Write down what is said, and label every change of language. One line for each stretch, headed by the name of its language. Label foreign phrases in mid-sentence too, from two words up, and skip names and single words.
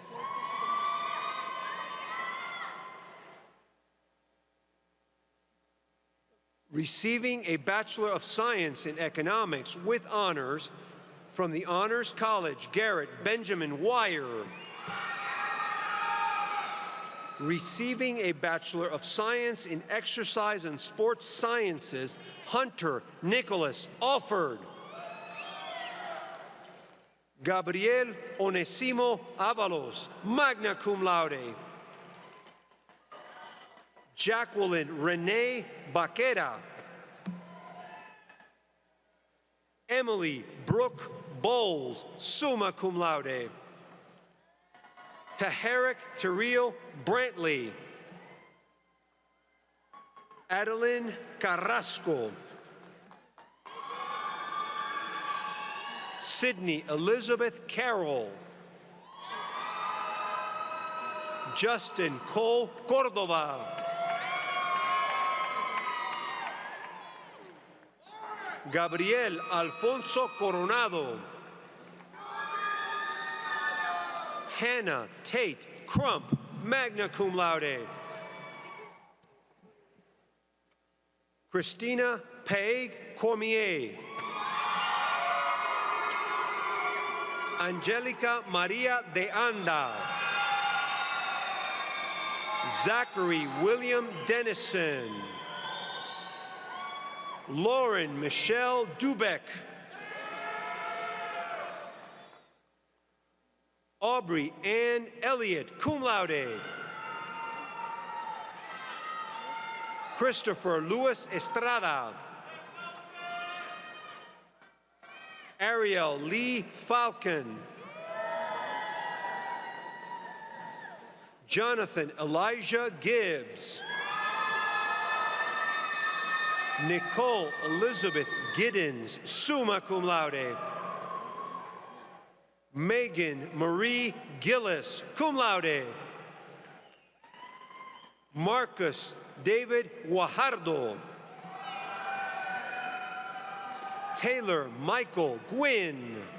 English: Receiving a Bachelor of Science in Economics with honors from the Honors College, Garrett Benjamin Wire. Receiving a Bachelor of Science in Exercise and Sports Sciences, Hunter Nicholas Alford. Gabriel Onesimo Avalos,
Latin: magna cum laude.
English: Jacqueline Renee Baquera. Emily Brooke Bowles,
Latin: summa cum laude.
English: Taharik Terrell Brantley. Adeline Carrasco. Sydney Elizabeth Carroll. Justin Cole Cordova. Gabriel Alfonso Coronado. Hannah Tate Crump,
Latin: magna cum laude.
English: Christina Paig Cormier. Angelica Maria de Anda. Zachary William Dennison. Lauren Michelle Dubeck. Aubrey Ann Elliott,
Latin: cum laude.
English: Christopher Luis Estrada. Ariel Lee Falcon. Jonathan Elijah Gibbs. Nicole Elizabeth Giddens,
Latin: summa cum laude.
English: Megan Marie Gillis,
Latin: cum laude.
English: Marcus David Guajardo. Taylor Michael Gwynn.